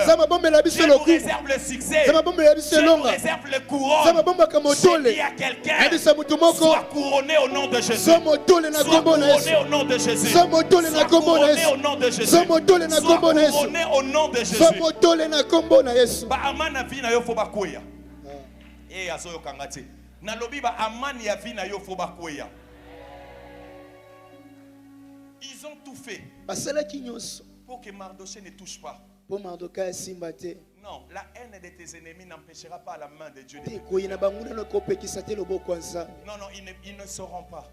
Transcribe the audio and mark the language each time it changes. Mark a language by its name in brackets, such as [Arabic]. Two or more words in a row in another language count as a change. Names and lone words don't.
[French] Dieu nous réserve le succès. Dieu nous réserve le couronne. Je dis à quelqu'un, sois couronné au nom de Jésus. Sois couronné au nom de Jésus. Sois couronné au nom de Jésus. Sois couronné au nom de Jésus. [Lingala] Aman a vu na yo foba koya. Et azoyo kangati. Na lobi ba Aman ya vi na yo foba koya. [French] Ils ont tout fait pour que Mardoché ne touche pas. Non, la haine de tes ennemis n'empêchera pas la main de Dieu. Non, ils ne sauront pas.